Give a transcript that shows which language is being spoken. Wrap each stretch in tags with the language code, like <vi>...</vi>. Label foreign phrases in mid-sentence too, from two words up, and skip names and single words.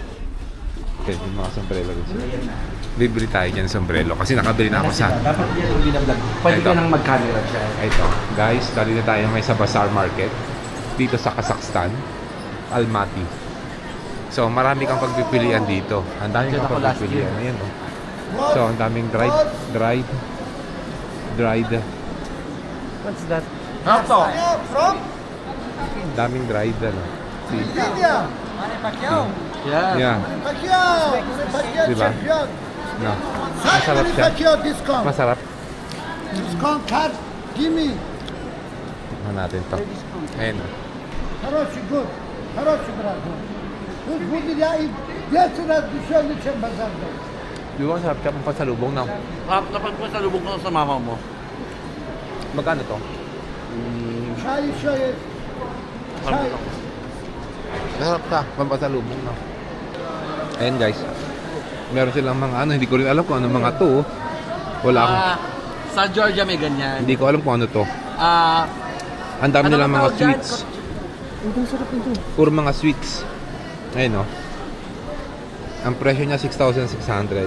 <tl>Okay, yung mga sombrero din sila. Bibili tayo dyan ng sombrero kasi nakabili na ako sa Dapat yan yung binablog. Pwede Ito. ka nang mag-camera siya. ito. Guys, dali na tayo ngayon sa Bazaar Market dito sa Kazakhstan, Almaty. So, marami kang pagpipilian dito. Ang daming Diyan kang ako last pagpipilian. year. Ayan So, ang daming dried.</tl> <en>What's that?</en> <tl>Daming dried See? India.</tl> <en>Yeah. Yeah. Pacquiao.</en> <tl>Diba? Champion. No. Masarap siya. Pacquiao discount. Masarap.</tl> <en>Discount card. Give me.</en> <tl>Tignan natin to. Ayan.</tl> <ru>Хороший год. Хороший брат. Тут будет я и 10 раз дешевле, чем базар.</ru> <tl>Di ba masarap siya pang pasalubong na? Napagpasalubong ko sa mama mo. Magkano to?</tl> <ru>Чай еще есть. Чай.</ru> <tl>Masarap siya pang pasalubong na. Ayan guys. Meron silang mga hindi ko rin alam kung ano mga to. Wala akong, Sa Georgia may ganyan. hindi ko alam kung ano to. Ang dami Ano nilang ang mga tawag dyan? sweets. Puro mga sweets. Ayun Ang presyo niya 6,600.</tl>